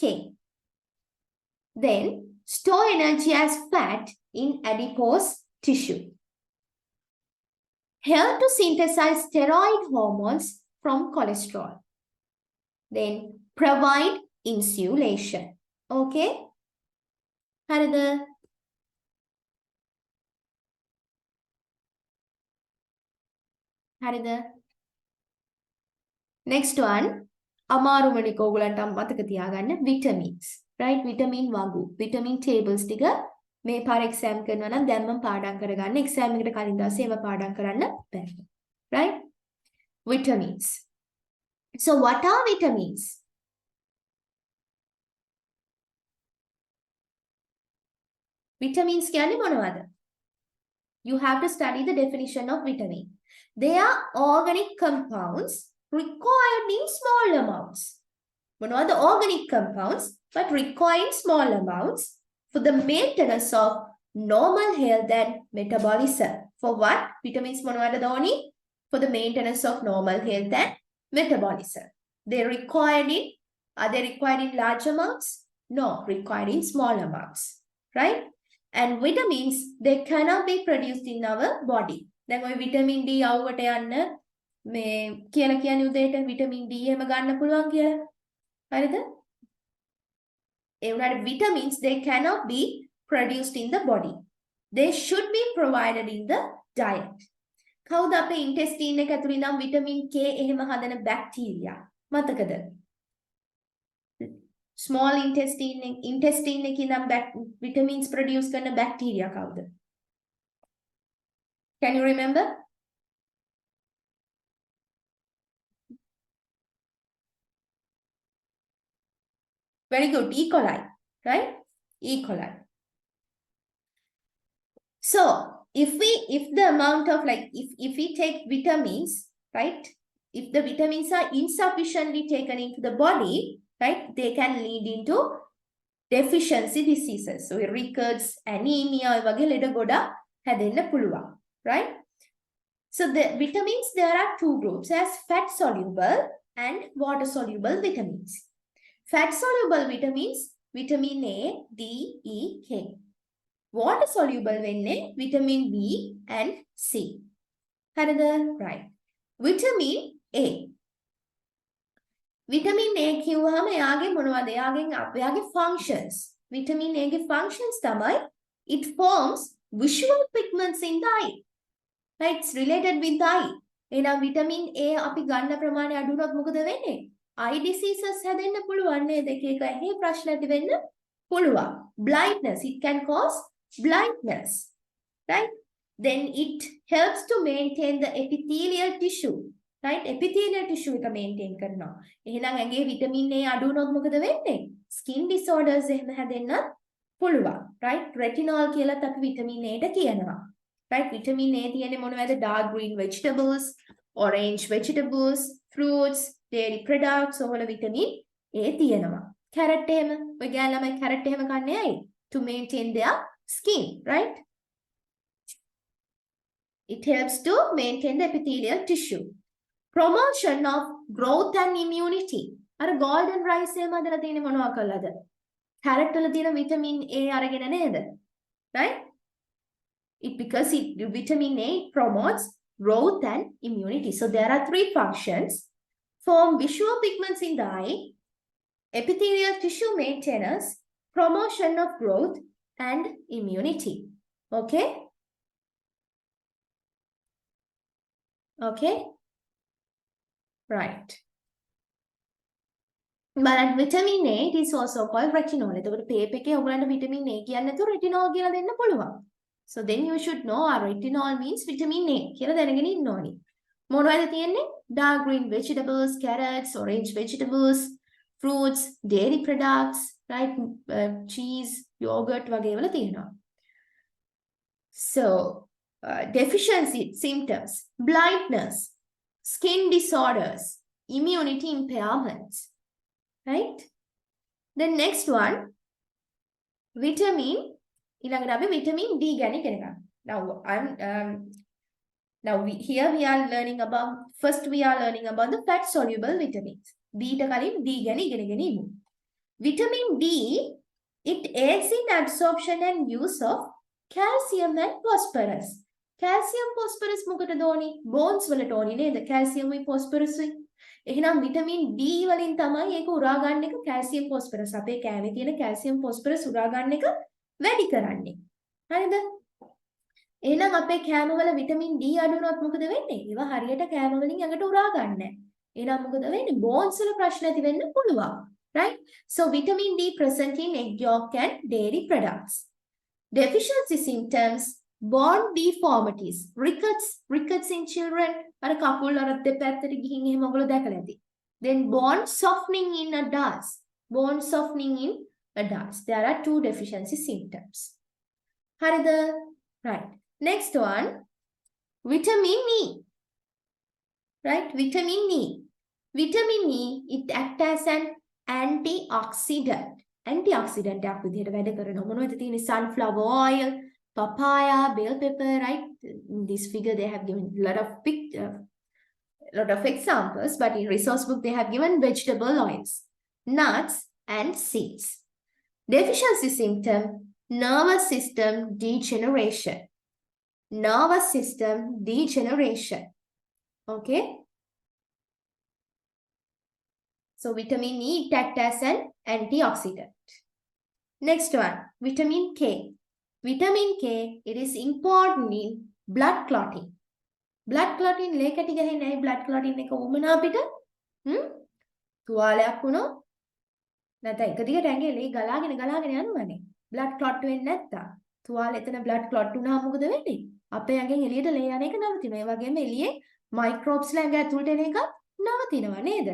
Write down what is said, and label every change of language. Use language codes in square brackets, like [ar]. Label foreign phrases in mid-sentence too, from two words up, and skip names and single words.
[en] Then, store energy as fat in adipose tissue. Help to synthesize steroid hormones from cholesterol. Then, provide insulation. [si] Okay? හරිද? හරිද? [en] Next one. [si] අමාරුමනික ඕගලන්ට මතක තියාගන්න vitamins. Right? Vitamin වගු. [en] Vitamin tables [si] ටික මේ පාර exam කරනවා නම් දැන් මම පාඩම් කරගන්න. exam එකට කලින් දවසේ ඒවා පාඩම් කරන්න බෑ. [en] Right? Vitamins. So what are vitamins? [si] Vitamins කියන්නේ මොනවද? [en] You have to study the definition of vitamin. They are organic compounds required in small amounts. Monoother organic compounds, but required in small amounts for the maintenance of normal health and metabolism. For what? Vitamins monoother only for the maintenance of normal health and metabolism. Are they required in large amounts? No, required in small amounts. Right? And vitamins, they cannot be produced in our body. [si] දැන් ඔය vitamin D අවුවට යන්න මේ කියලා කියන්නේ උදේට vitamin D එහෙම ගන්න පුළුවන් කියලා. හරිද? ඒ වුණාට [en] vitamins they cannot be produced in the body. They should be provided in the diet. [si] කවුද අපේ intestine එක ඇතුළේ නම් vitamin K එහෙම හදන බැක්ටීරියා? මතකද? [en] Small intestine [si] එකේ නම් [en] vitamins produce [si] කරන බැක්ටීරියා කවුද? [en] Can you remember? Very good. E. coli, right? E. coli. So if the amount of if we take vitamins, right? If the vitamins are insufficiently taken into the body, right? They can lead into deficiency diseases. So rickets, anemia, [si] වගේ ලෙඩ ගොඩක් හැදෙන්න පුළුවන්. [en] Right? So the vitamins, there are 2 groups as fat soluble and water soluble vitamins. Fat soluble vitamins, vitamin A, D, E, K. Water soluble වෙන්නේ vitamin B and C. හරිද? Right. Vitamin A. [si] Vitamin A කිව්වහම එයාගේ මොනවද? එයාගේ functions. [en] Vitamin A ගේ functions තමයි it forms visual pigments in the eye. Right? It's related with the eye. [si] එහෙනම් vitamin A අපි ගන්න ප්‍රමාණය අඩු වුණොත් මොකද වෙන්නේ? [en] Eye diseases [si] හැදෙන්න පුළුවන් නේද? එක එක ඇහි ප්‍රශ්න ඇති වෙන්න පුළුවන්. [en] Blindness, it can cause blindness. Right? Then it helps to maintain the epithelial tissue. [si] Right? [en] Epithelial tissue [si] එක maintain කරනවා. එහෙනම් ඇඟේ vitamin A අඩු වුණොත් මොකද වෙන්නේ? [en] Skin disorders [si] එහෙම හැදෙන්න පුළුවන්. Right? Retinol කියලාත් අපි vitamin A ට කියනවා. [en] Right? [si] Vitamin A තියෙන්නේ මොනවද? [en] Dark green vegetables, orange vegetables, fruits, dairy products ඔවල vitamin A තියෙනවා. [si] Carrot එහෙම ඔය ගෑන් ළමයි carrot එහෙම කන්නේ ඇයි? [en] To maintain their skin, right? It helps to maintain the epithelial tissue. Promotion of growth and immunity. [si] අර [en] golden rice [si] එහෙම හදලා තියෙන්නේ මොනවා කළාද? carrot වල තියෙන vitamin A අරගෙන නේද? [en] Right? Because vitamin A promotes growth and immunity. So there are three functions. Form visual pigments in the eye, epithelial tissue maintenance, promotion of growth and immunity. Okay? Okay? Right. But vitamin A, it is also called retinol. [si] එතකොට paper එකේ ඔයගලන්ට vitamin A කියන්නේ නැතුව retinol කියලා දෙන්න පුළුවන්. [en] So then you should know retinol means vitamin A [si] කියලා දැනගෙන ඉන්න ඕනි. මොනවද තියෙන්නේ? [en] Dark green vegetables, carrots, orange vegetables, fruits, dairy products, right? [si] Cheese, yogurt වගේ වල තියෙනවා. [en] So, deficiency symptoms, blindness, skin disorders, immunity impairments, right? The next one, vitamin, [si] ඊළඟට අපි vitamin D ගැන ඉගෙන ගන්න. [en] Now here we are learning about, first we are learning about the fat soluble vitamins. [si] D ට කලින් D ගැන ඉගෙනගෙන ඉමු. [en] Vitamin D, it aids in absorption and use of calcium and phosphorus. Calcium phosphorus [si] මොකටද ඕනි? bones වලට ඕනි නේද? calcium උයි phosphorus උයි. එහෙනම් vitamin D වලින් තමයි ඒක උරා ගන්න එක [en] calcium phosphorus. [si] අපේ කෑමේ තියෙන [en] calcium phosphorus [si] උරා ගන්න එක වැඩි කරන්නේ. හරිද? එහෙනම් අපේ කෑම වල vitamin D අඩු වුණොත් මොකද වෙන්නේ? ඒවා හරියට කෑම වලින් ඇඟට උරා ගන්න නැහැ. එහෙනම් මොකද වෙන්නේ? bones වල ප්‍රශ්න ඇති වෙන්න පුළුවන්. [en] Right? So vitamin D present in egg yolk and dairy products. Deficiency symptoms, bone deformities, rickets in children. [si] අර කකුල් අර දෙපැත්තට ගිහින් එහෙම ඔයගොල්ලෝ දැකලා ඇති. [en] Then bone softening in adults. Bone softening in adults. There are two deficiency symptoms. හරිද? Right. Next one, vitamin E. Right? Vitamin E. Vitamin E, it acts as an antioxidant. [si] Antioxidant එකක් විදිහට වැඩ කරනවා. මොනවද තියෙන්නේ? [en] Sunflower oil, papaya, bell pepper, right? In this figure they have given a lot of examples, but in resource book they have given vegetable oils, nuts and seeds. Deficiency symptom, nervous system degeneration. Nervous system degeneration. Okay? So vitamin E, it acts as an antioxidant. Next one, vitamin K. Vitamin K, it is important in blood clotting. Blood clotting, [si] ලේ කැටි ගහන්නේ ඇයි [en] blood clotting [si] එක වුමනා අපිට? තුවාලයක් වුණොත් නැත්නම් එක දිගට ඇඟේ ලේ ගලාගෙන යනවනේ. [en] blood clot [si] වෙන්නේ නැත්තම්. තුවාල එතන [en] blood clot [si] වුණාම මොකද වෙන්නේ? අපේ ඇඟෙන් එළියට ලේ යන එක නවතිනවා. ඒ වගේම එළියේ microbes ලා ඇඟ ඇතුළට එන එක නවතිනවා නේද?